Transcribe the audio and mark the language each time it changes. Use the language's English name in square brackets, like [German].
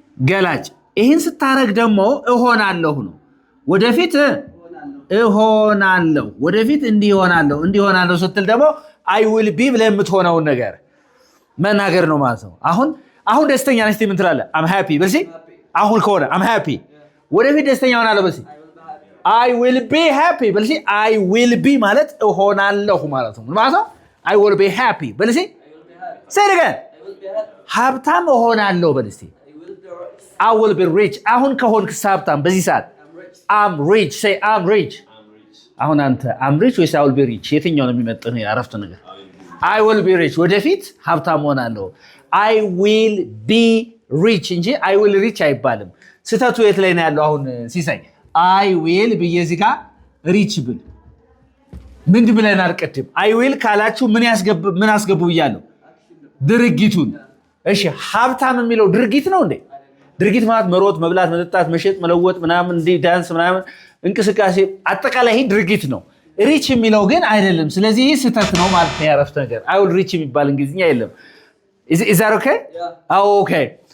[Amharic] ገላጭ። ይሄን ስታረግ ደግሞ እሆናለሁ ነው። ወደፊት እሆናለሁ ወደፊት እንዲሆናለሁ ስትል ደግሞ [English] I will be [Amharic] ብለህ የምትሆነውን ነገር መናገር ነው ማለት ነው። አሁን ደስተኛ ነሽ ምን ትላለህ? I'm happy በልሲ አሁን ከሆነ I'm happy ወደፊት ደስተኛ ሆናለሁ በልሲ [English] I will be happy [Amharic] በልሲ I will be ማለት እሆናለሁ ማለት ነው። ማለት ነው I will be happy በልሲ [English] say it again [Amharic] ሀብታም እሆናለሁ በልሲ [English] I will be rich [Amharic] አሁን ከሆንክ ሀብታም በዚህ ሰዓት I'm rich [English] say I'm rich [Amharic] አሁን አንተ I'm rich ወይስ I will be rich የትኛው ነው የሚመጥነው ያረፍተ ነገር? [English] I will be rich [Amharic] ወደፊት ሀብታም እሆናለሁ I will be rich እንጂ [English] I will rich [Amharic] አይባልም። ስተቱ የት ላይ ነው ያለው? አሁን ሲሳይ [English] I will [Amharic] ብዬ እዚህ ጋር rich ብል ምን ብለናል ቅድም? [English] I will [Amharic] ካላችሁ ምን አስገቡ ብያለሁ? ድርጊቱን። እሺ ሀብታም የሚለው ድርጊት ነው እንዴ? ድርጊት ማለት መሮጥ፣ መብላት፣ መጠጣት፣ መሸጥ፣ መለወጥ ምናምን እንደ ዳንስ ምናምን እንቅስቃሴ አጠቃላይ ይሄ ድርጊት ነው። ሪች የሚለው ግን አይደለም። ስለዚህ ይህ ስተት ነው ማለት ነው። ያረፍተ ነገር [English] I will reach [Amharic] የሚባል እንግሊዝኛ የለም። [English] Is that okay? Yeah. Okay.